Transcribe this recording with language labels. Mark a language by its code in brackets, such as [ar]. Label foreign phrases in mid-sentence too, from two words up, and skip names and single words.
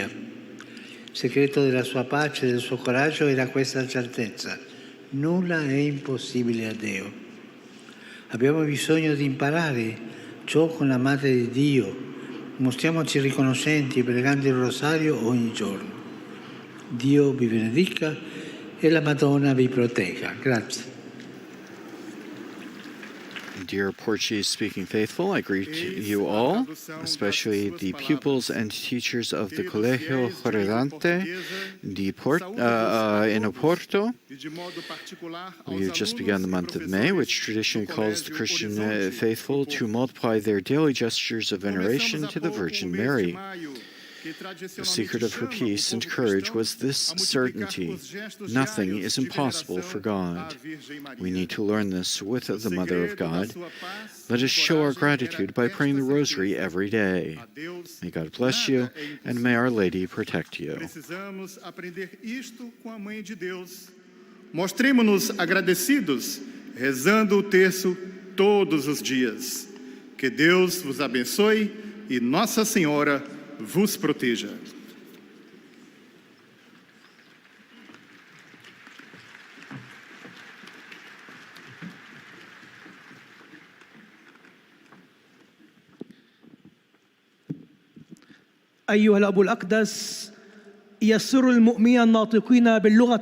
[it] Il segreto della sua pace e del suo coraggio era questa certezza: nulla è impossibile a Dio. Abbiamo bisogno di imparare ciò con la Madre di Dio. Mostriamoci riconoscenti pregando il rosario ogni giorno. Dio vi benedica e la Madonna vi protegga. Grazie. [en] Dear Portuguese-speaking faithful, I greet you all, especially the pupils and teachers of the Colégio Roopwanti in Oporto. We have just begun the month of May, which traditionally calls the Christian faithful to multiply their daily gestures of veneration to the Virgin Mary. The secret of her peace and courage was this certainty: nothing is impossible for God. We need to learn this with the Mother of God. Let us show our gratitude by praying the Rosary every day. May God bless you, and may Our Lady protect you. [pt] Precisamos aprender isto com a Mãe de Deus. Mostremo-nos agradecidos, rezando o terço todos os dias. Que Deus vos abençoe e Nossa Senhora vos proteja. [ar] أيها الأب الأقدس، يسر المؤمنين الناطقين باللغة